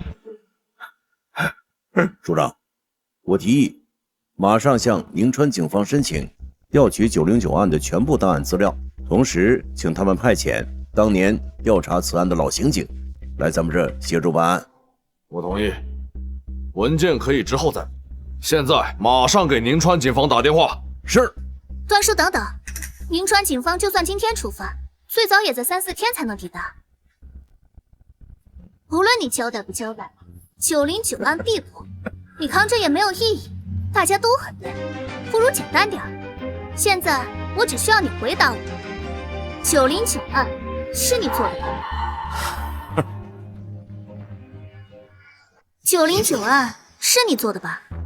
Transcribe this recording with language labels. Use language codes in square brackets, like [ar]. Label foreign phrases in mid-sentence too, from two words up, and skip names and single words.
[zh] 處長，我提議馬上向寧川警方申請調取909案的全部檔案資料，同時請他們派遣當年調查此案的老刑警來咱們這協助辦案。我同意，文件可以之後再。現在馬上給寧川警方打電話。是。段叔，等等，寧川警方就算今天出發，最早也在3、4天才能抵達。無論你交代不交代，909案必破，你扛着也沒有意義，大家都很累，不如簡單點。現在我只需要你回答我，909案是你做的吧？909案是你做的吧？